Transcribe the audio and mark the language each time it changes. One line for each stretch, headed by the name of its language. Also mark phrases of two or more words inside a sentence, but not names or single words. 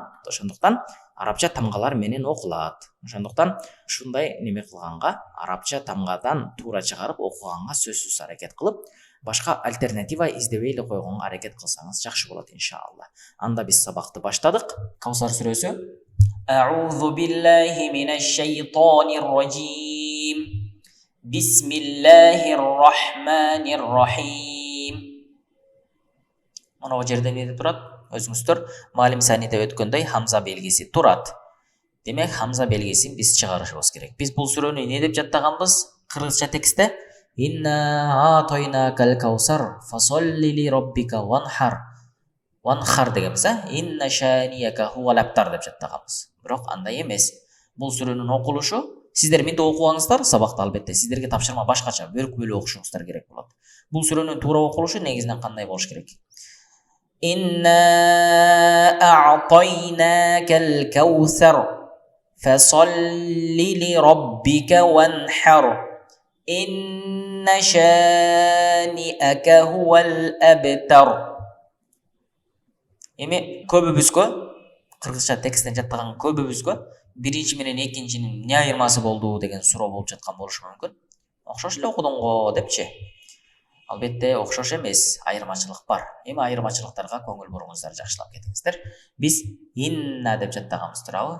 Kyrgyz: Ошондуктан арабча тамгалар менен окулат. Ошондуктан ушундай неме кылганга, арабча тамгадан туура чыгарып окуганга сөзсүз аракет кылып, башка альтернатива издебей эле койгонго аракет кылсаңыз жакшы болот иншалла. Анда биз сабакты баштадык. Каусар сүрөсү.
Arabic: أعوذ بالله من الشيطان الرجيم. بسم الله الرحمن الرحيم.
Kyrgyz: Мына жерде эмне деп турат? Өзүңүздөр Маалим Саниде өткөндөй Хамза белгиси турат. Демек Хамза белгисин биз чыгарышыбыз керек. Биз бул сүрөнү эмне деп жаттаганбыз? Кыргызча текстте
Arabic: إنا أعطيناك الكوثر فصل لربك وانحر. Ванхар дегенбиз, إن شانئك هو الأبتر
Kyrgyz: деп жаттаганбыз. Бирок андай эмес. Бул сүрөнүн окулушу сиздер менде окугаңыздар, сабакта албетте сиздерге тапшырма башкача, бөлүк окушуңуздар керек болот. Бул сүрөнүн туура окулушу негизинен кандай болуш керек?
Arabic: إنا أعطيناك الكوثر فصل لربك وانحر. إن شانئك هو الأبتر.
Kyrgyz: Эми көбүбүзгө кыргызча тексттен жаттаган көбүбүзгө биринчи менен экинчинин эмне айырмасы болду деген суроо болуп жаткан болушу мүмкүн. Окшош эле окудуң го депчи. Албетте окшош эмес, айырмачылык бар. Эми айырмачылыктарга көңүл буруңуздар, жакшылап кетиңиздер. Биз инна деп жаттаганбыз, туурабы?